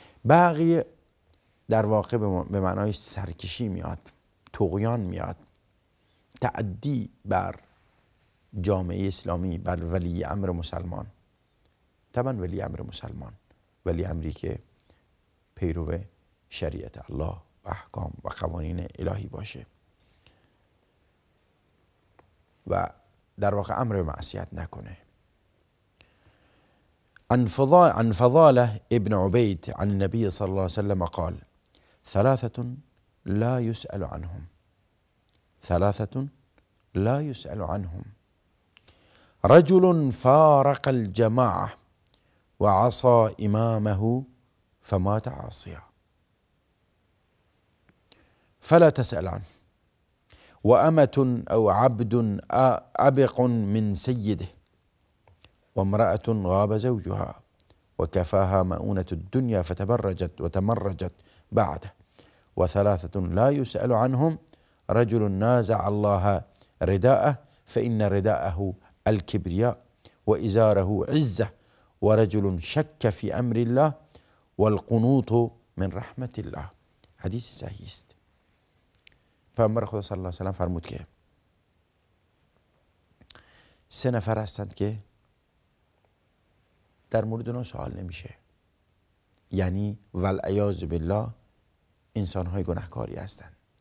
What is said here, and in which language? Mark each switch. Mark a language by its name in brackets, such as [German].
[Persian] بغی در واقع به معنای سرکشی میاد، طغیان میاد، تعدی بر جامعه اسلامی، بر ولی امر مسلمان. طبعا ولی امر مسلمان، ولی امری که پیرو شریعت الله و احکام و قوانین الهی باشه و در واقع امر به معصیت نکنه. [Arabic] عن فضالة ابن عبيد عن النبي صلى الله عليه وسلم قال: ثلاثة لا يسأل عنهم، ثلاثة لا يسأل عنهم، رجل فارق الجماعة وعصى إمامه فمات عاصيا فلا تسأل عنه، وأمة أو عبد أبق من سيده، وامرأة غاب زوجها وكفاها مؤونة الدنيا فتبرجت وتمرجت بعده، وثلاثة لا يسأل عنهم، رجل نازع الله رداءه فإن رداءه الكبرياء وإزاره عزة، ورجل شك في أمر الله والقنوط من رحمة الله. [Persian] حدیث صحیح است. پیامبر خدا صلی الله علیه و سلم فرمود که سه نفر هستند که در مورد اونا سوال نمیشه، یعنی والعیاذ بالله انسان‌های گناهکاری هستند.